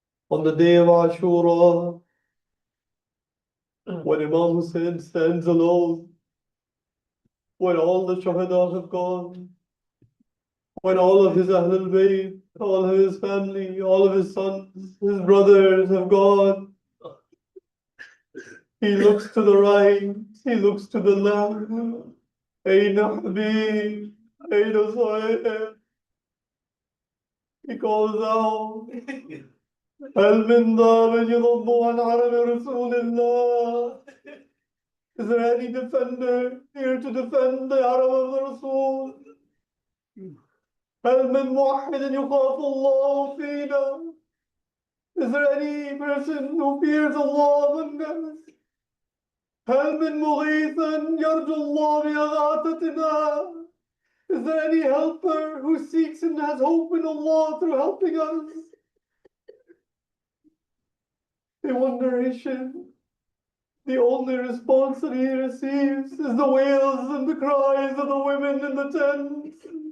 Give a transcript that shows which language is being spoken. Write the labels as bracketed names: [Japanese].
[English] On the day of Ashura, when Imam Hussein stands alone, when all the Shuhada have gone, when all of his Ahlul Bayt, all of his family, all of his sons, his brothers have gone, he looks to the right, he looks to the left. [Arabic] أين حبيب أين صاحب. [English] He calls out, [Arabic] هل من ضابط يضم عن عرب رسول الله? [English] Is there any defender here to defend the Arab of the Rasul? [Arabic] هل من موحد يخاف الله فينا? [English] Is there any person who fears Allah among us? [Arabic] هل من مغيث يرجو الله بإغاثتنا? [English] Is there any helper who seeks and has hope in Allah through helping us? In one narration, The only response that he receives is the wails and the cries of the women in the tents.